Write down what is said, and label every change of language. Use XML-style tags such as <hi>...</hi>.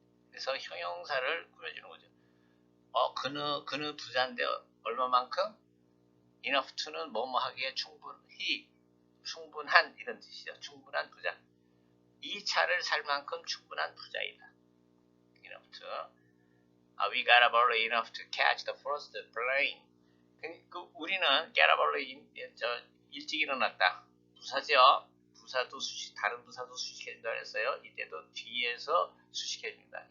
<ko>그래서 형용사를 꾸며주는 거죠. 그는 부자인데 얼마만큼? enough to는 뭐뭐 하기에 충분한 이런 뜻이죠. 충분한 부자. 이 차를 살 만큼 충분한 부자이다.</ko> <en>enough to. We got up early enough to catch the first plane.</en> <ko>우리는</ko> <en>get up early,</en> <ko>일찍 일어났다. 부사죠. 부사도 다른 부사도 수식해준다 그랬어요. 이때도 뒤에서 수식해줍니다.</ko>